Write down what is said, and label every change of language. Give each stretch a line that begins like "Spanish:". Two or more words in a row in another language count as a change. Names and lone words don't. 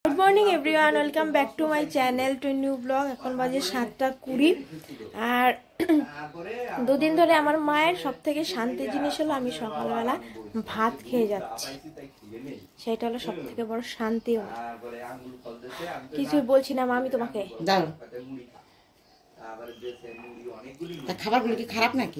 English: Good morning everyone welcome back to my channel to new vlog.
Bangla: এখন বাজে 7টা 20 আর দুদিন ধরে আমার মায়ের সবথেকে শান্তির জিনিস হলো আমি সকালবেলা ভাত খেয়ে যাচ্ছি, সেটা হলো সবথেকে বড় শান্তি। কিছু বলছি না মা, আমি তোমাকে দাও। খাবারগুলো কি খারাপ নাকি?